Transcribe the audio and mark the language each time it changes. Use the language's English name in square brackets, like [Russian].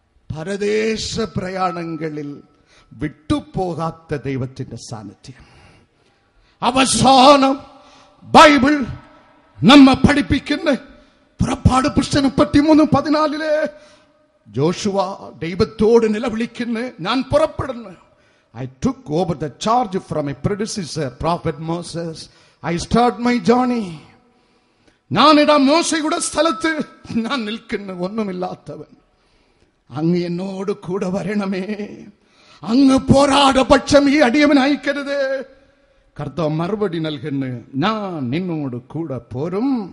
[Malayalam] പരദേശ പ്രയാണങ്ങളിൽ വിട്ടുപോകാത്ത ദൈവത്തിന്റെ സാന്നിധ്യം. അവസാനം ബൈബിൾ നമ്മെ പഠിപ്പിക്കുന്ന പുറപ്പാട് പുസ്തകം 33:14 ജോഷുവ ദൈവത്തോട് നിലവിളിക്കുന്നു, ഞാൻ പുറപ്പെടുന്നു. [English] I took over the charge from my predecessor, Prophet Moses. I start my journey. [Malayalam] ഞാനിതാ മോശയുടെ സ്ഥലത്ത് ഞാൻ നിൽക്കുന്നു, ഒന്നുമില്ലാത്തവൻ. അങ്ങ് എന്നോട് കൂടെ വരണമേ, അങ്ങ് പോരാട പക്ഷം ഈ അടിയവൻ അയക്കരുത്. കർത്താവ് മറുപടി നൽകുന്നു, ഞാൻ നിന്നോട് കൂടെ പോരും.